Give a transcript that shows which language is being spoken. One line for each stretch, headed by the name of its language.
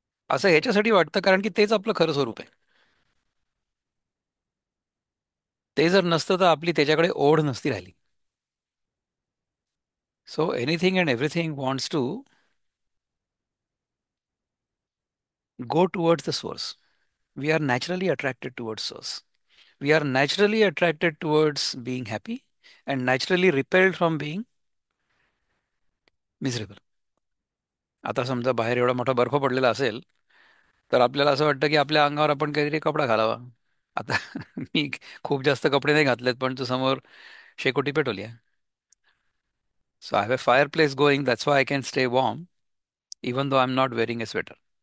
Marathi: असं ह्याच्यासाठी वाटतं कारण की तेच आपलं खरं स्वरूप आहे. ते जर नसतं तर आपली त्याच्याकडे ओढ नसती राहिली.
English: So anything and everything wants to go towards the source. We are naturally attracted towards source. We are naturally attracted towards being happy and naturally repelled from being miserable.
Marathi: आता समजा बाहेर एवढा मोठा बर्फ पडलेला असेल, तर आपल्याला असं वाटतं की आपल्या अंगावर आपण काहीतरी कपडा घालावा. आता मी खूप जास्त कपडे नाही घातलेत, पण तू समोर शेकोटी पेटवली आहे.
English: So I have a fireplace going, that's why I can stay warm even though I am not wearing a sweater.